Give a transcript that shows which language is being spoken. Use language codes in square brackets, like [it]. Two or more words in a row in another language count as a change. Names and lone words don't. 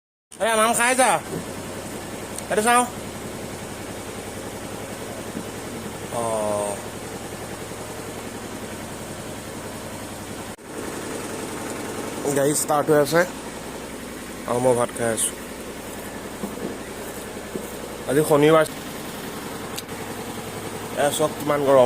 [vi] Ê, mà không khai ra. Cái đó sao? [as] গাড়ী ষ্টাৰ্ট হৈ আছে আৰু মই ভাত খাই আছোঁ। আজি শনিবাৰ চব কিমান গৰম।